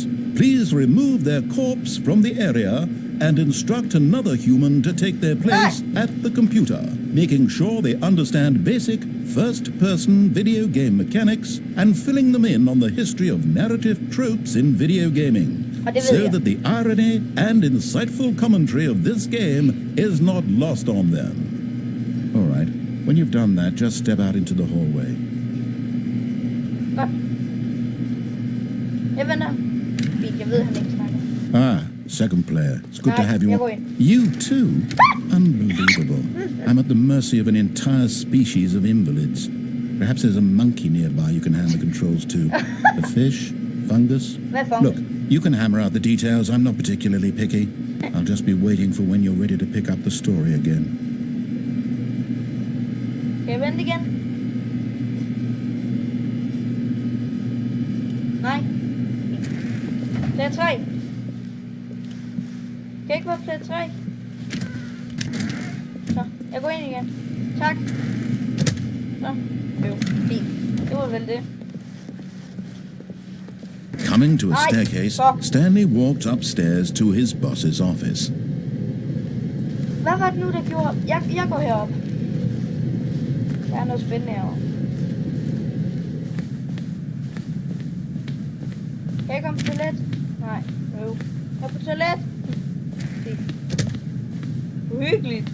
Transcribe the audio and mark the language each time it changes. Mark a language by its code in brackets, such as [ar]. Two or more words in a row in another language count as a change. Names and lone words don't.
[en] Please remove their corpse from the area and instruct another human to take their place at the computer, making sure they understand basic first-person video game mechanics and filling them in on the history of narrative tropes in video gaming, so that the irony and insightful commentary of this game is not lost on them. All right, when you've done that, just step out into the hallway. [da] Godt. Jeg vender. Fint, jeg ved, han ikke snakker. [en] Ah, second player. It's good to have you. You too? Unbelievable. I'm at the mercy of an entire species of invalids. Perhaps there's a monkey nearby you can hand the controls to. A fish? Fungus? Look, you can hammer out the details. I'm not particularly picky. I'll just be waiting for when you're ready to pick up the story again. [da] Kan jeg vente igen? Nej. Plads 3. Kan ikke være plads 3? Så, jeg går ind igen. Tak. Så, jo, fint. Det var vel det. [en] Coming to a staircase, Stanley walked upstairs to his boss's office. [da] Hvad var det nu, der gjorde? Jeg går herop. Der er noget spændende herovre. Kan jeg jeg komme på toilet? Nej, jo. Jeg er på toilet. Uhyggeligt.